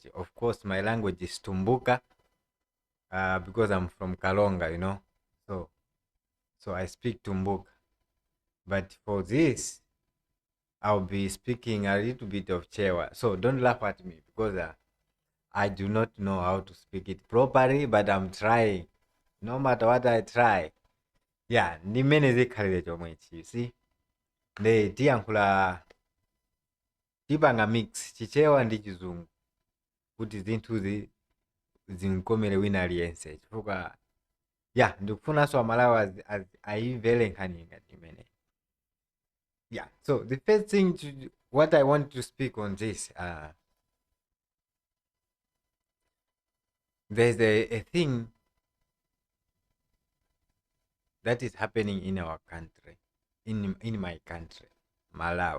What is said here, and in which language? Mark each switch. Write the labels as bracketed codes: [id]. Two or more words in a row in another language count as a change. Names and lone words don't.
[en] Of course, my language is Tumbuka because I'm from Kalonga, So so I speak Tumbuka. But for this, I'll be speaking a little bit of Chewa. So don't laugh at me because I do not know how to speak it properly, but I'm trying. No matter what I try. Yeah, [ny] nimene zikhalire chomwe ichi, [en] you see. [ny] Ne tiyankhula tipanga mix chichewa ndi chizungu kuti zinthuzi zinkomere wina aliyense chifukwa yeah ndikufunanso amalawi aimvere nkhani ngati imene. [en] Yeah, so the first thing what I want to speak on this, there's a thing that is happening in our country, in my country, Malawi.